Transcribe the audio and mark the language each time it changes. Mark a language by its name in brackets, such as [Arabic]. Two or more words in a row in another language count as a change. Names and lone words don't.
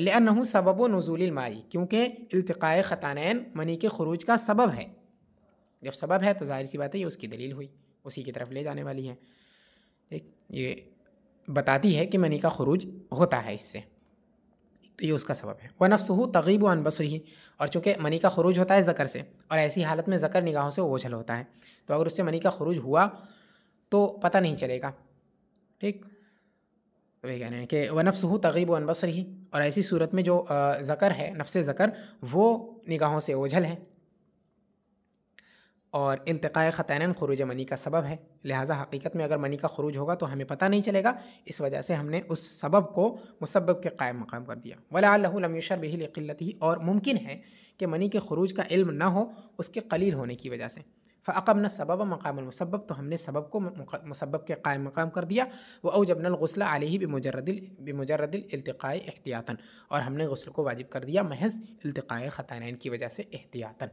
[Arabic] لأنه سبب نزول الماء, [Hindi] क्योंकि इल्तिक़ाए ख़तानैन मनी के ख़ुरूज का सबब है। जब सबब है तो ज़ाहिर सी बात है ये उसकी दलील हुई, उसी की तरफ ले जाने वाली है, ठीक। ये बताती है कि मनी का ख़ुरूज होता है इससे, तो ये उसका सबब है। [Arabic] ونفسه تغيب عن بصره, [Hindi] और चूँकि मनी का ख़ुरूज होता है ज़कर से, और ऐसी हालत में ज़कर निगाहों से ओझल होता है, तो अगर उससे मनी का ख़ुरूज हुआ तो पता नहीं चलेगा, ठीक। तो ये कह रहे हैं कि [Arabic] ونفسه تغيب عن بصره, [Hindi] और ऐसी सूरत में जो ज़कर है, नफ्स ज़कर, वो निगाहों से ओझल है, और इल्तिक़ाए ख़तानैन ख़ुरूज मनी का सबब है, लिहाजा हकीकत में अगर मनी का ख़ुरूज होगा तो हमें पता नहीं चलेगा। इस वजह से हमने उस सबब को मुसब्बब के कायम मकाम कर दिया। [Arabic] ولعله لم يشعر به لقلته, [Hindi] और मुमकिन है कि मनी के ख़ुरूज का इल्म ना हो उसके क़लील होने की वजह से। [Arabic] فأقمنا السبب مقام المسبب, [Hindi] तो हमने सबब को मुसब्बब के कायम मकाम कर दिया। [Arabic] وأوجبنا الغسل عليه بمجرد الالتقاء احتياطا, [Hindi] और हमने गुस्ल को वाजिब कर दिया महज़ इल्तिक़ाए ख़तानैन की वजह से एहतियातन।